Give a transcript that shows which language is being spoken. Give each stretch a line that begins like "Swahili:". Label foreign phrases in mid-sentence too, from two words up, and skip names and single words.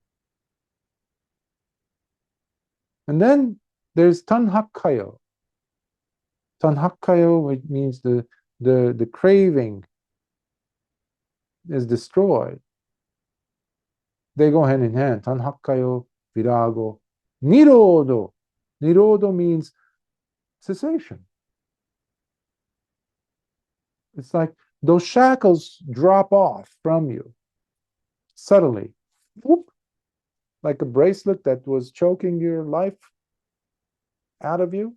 English: And then there's tanhakkayo. Tanhakkayo, which means the craving is destroyed. They go hand in hand.
Pali: Tanhakkayo, virago, nirodo.
English: Nirodo means cessation. It's like those shackles drop off from you subtly. Whoop, like a bracelet that was choking your life out of you.